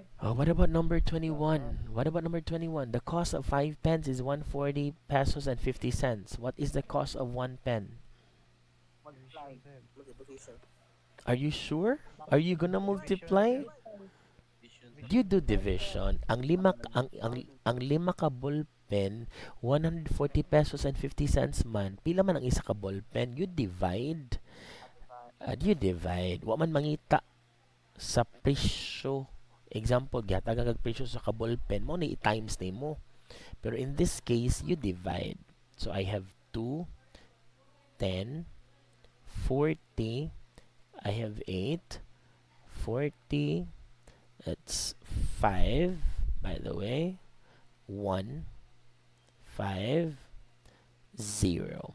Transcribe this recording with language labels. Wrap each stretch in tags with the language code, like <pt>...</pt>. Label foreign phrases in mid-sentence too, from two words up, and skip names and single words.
<en>Oh, what about number 21? What about number 21? The cost of 5 pens is 140 pesos and 50 cents. What is the cost of 1 pen? Are you sure? Are you gonna multiply? You do division.</en> <ceb>Ang lima ka ballpen, 140</ceb> <en>pesos and 50 cents</en> <ceb>man. Pila man ang isa ka ballpen?</ceb> <en>You divide. You divide.</en> <ceb>Wa man mangita sa presyo. Example, gihatag kag presyo sa ka ballpen mo ni times nimo.</ceb> <en>Pero in this case, you divide. So I have 2, 10, 40. I have 8, 40. That's 5, by the way. 1, 5, 0.</en>